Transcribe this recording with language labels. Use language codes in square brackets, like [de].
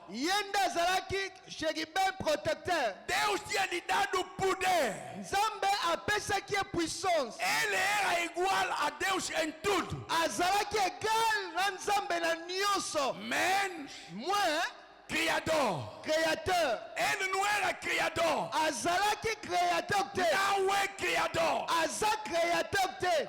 [ln] Ye nde azalaki chérubin protecteur. [pt] Deus tinha lhe dado poder. [ln] Nzambe apesaki ye puissance. [pt] Ele era igual a Deus em tudo. [ln] Azalaki égal na Nzambe na nyonso. [pt] Menos [fr] Moins [pt] criador. [fr] créateur. [pt] Ele não era criador. [ln] Azalaki créateur te. [pt] Não é criador. [ln] Aza créateur te.